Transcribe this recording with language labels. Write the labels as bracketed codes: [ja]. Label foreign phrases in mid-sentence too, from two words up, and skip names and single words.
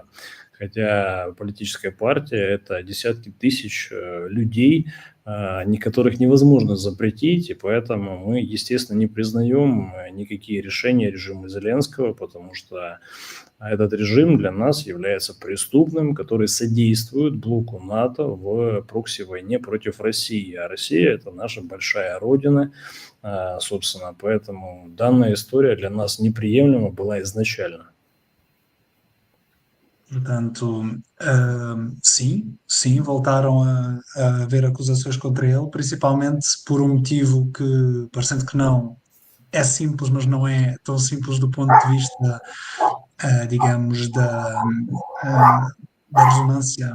[ru] Хотя политическая партия – это десятки тысяч людей, которых невозможно запретить, и поэтому мы, естественно, не признаем никакие решения режима Зеленского, потому что этот режим для нас является преступным, который содействует блоку НАТО в прокси-войне против России. А Россия – это наша большая родина, собственно, поэтому данная история для нас неприемлема была изначально. [pt] Portanto, sim, voltaram a haver acusações contra ele, principalmente por um motivo que, parecendo que não, é simples, mas não é tão simples do ponto de vista, digamos, da ressonância